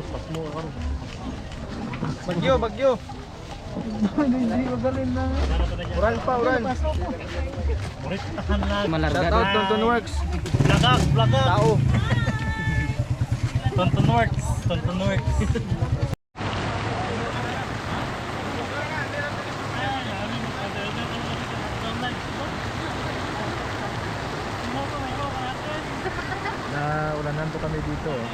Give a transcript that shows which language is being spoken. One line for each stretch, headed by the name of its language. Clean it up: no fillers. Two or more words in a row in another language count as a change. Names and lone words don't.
Bikol: Bagyo, bagyo. Uran pa, uran.
English: Shout out Tonton Works. Vlog. Tao. Tonton Works.
Filipino: Na ulanan po kami dito.